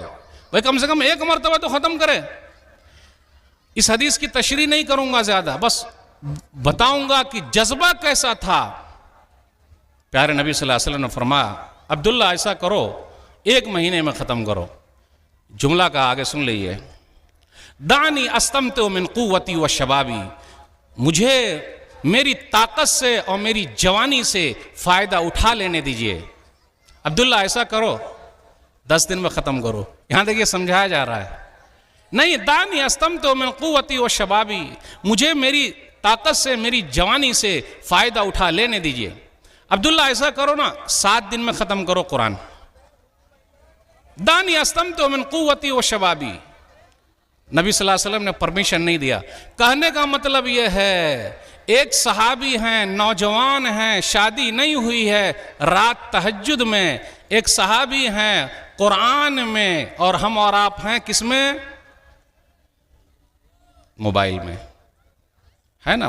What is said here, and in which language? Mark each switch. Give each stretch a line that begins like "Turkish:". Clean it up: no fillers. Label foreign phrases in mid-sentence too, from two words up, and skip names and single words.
Hindi: भाई कम से कम 1 मरतबा तो ख़त्म करे। इस हदीस की तशरीह नहीं करूंगा ज़्यादा, बस बताऊंगा कि जज्बा कैसा था। प्यारे नबी
Arabic: صلى الله عليه وسلم
Hindi: ने फरमाया, अब्दुल्ला ऐसा करो, 1 महीने में ख़त्म करो। जुमला का आगे सुन लीजिए,
Arabic: دعني أستمتع من قوتي وشبابي,
Hindi: मुझे मेरी ताकत से और मेरी जवानी से फ़ायदा उठा लेने दीजिए। अब्दुल्ला ऐसा करो, 10 दिन में ख़त्म करो। यहाँ देखिए समझाया जा रहा है, नहीं,
Arabic: دعني أستمتع من قوتي وشبابي,
Hindi: मुझे मेरी ताकत से मेरी जवानी से फ़ायदा उठा लेने दीजिए। अब्दुल्ला ऐसा करो ना, 7 दिन में ख़त्म करो कुरान।
Arabic: دعني أستمتع من قوتي وشبابي,
Hindi: नबी
Arabic: صلى الله عليه وسلم
Hindi: ने परमिशन नहीं दिया। कहने का मतलब यह है, एक सहाबी हैं, नौजवान हैं, शादी नहीं हुई है, रात तहज्जुद में, एक सहाबी हैं कुरान में, और हम और आप हैं किस में? मोबाइल में, है ना?